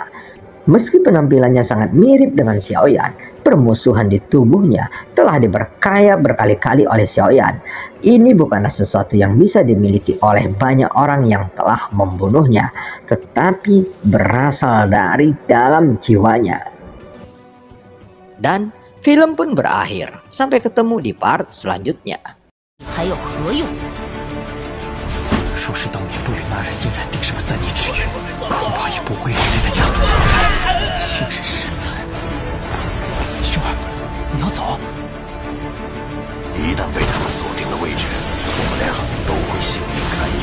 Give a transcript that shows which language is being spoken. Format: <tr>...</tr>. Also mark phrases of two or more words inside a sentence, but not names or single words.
<id>Meski penampilannya sangat mirip dengan Xiaoyan, permusuhan di tubuhnya telah diperkaya berkali-kali oleh Xiaoyan. Ini bukanlah sesuatu yang bisa dimiliki oleh banyak orang yang telah membunuhnya, tetapi berasal dari dalam jiwanya. Dan film pun berakhir. Sampai ketemu di part selanjutnya.</id> <zh>还有何用？若是当年不与那人硬然定上3年之约，恐怕也不会让这个家族亲人失散。兄儿，你要走？一旦被他们锁定了位置，我们俩都会性命堪忧。</zh>